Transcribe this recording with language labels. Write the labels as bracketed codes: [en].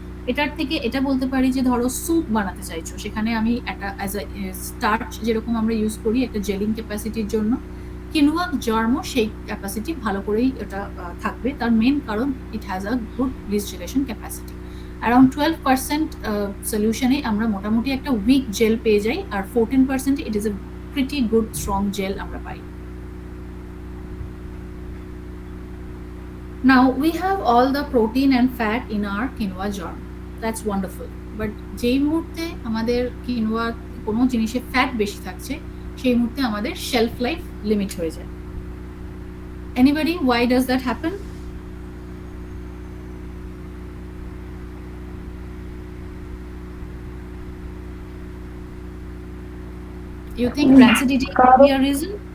[bn] এটার থেকে এটা বলতে পারি যে ধরো স্যুপ বানাতে চাইছো, সেখানে আমি একটা অ্যাজ আ স্টার্চ যেরকম আমরা ইউজ করি একটা জেলিং ক্যাপাসিটির জন্য, কিনোয়া জার্মও সেই ক্যাপাসিটি ভালো করেই এটা থাকবে। তার মেন কারণ [en] It has a good list dilation capacity. [bn] Around 12% সলিউশনে আমরা মোটামুটি একটা উইক জেল পেয়ে যাই, আর 14% [en] it is a pretty good strong gel [bn] আমরা পাই। [en] Now we have all the protein and fat in our quinoa germ. That's wonderful. [bn] But যেই মুহূর্তে আমাদের quinoa কোনো জিনিসে ফ্যাট বেশি থাকছে, সেই মুহূর্তে আমাদের শেলফ লাইফ লিমিট হয়ে যায়। [en] Anybody, why does that happen? You think rancidity could be a reason?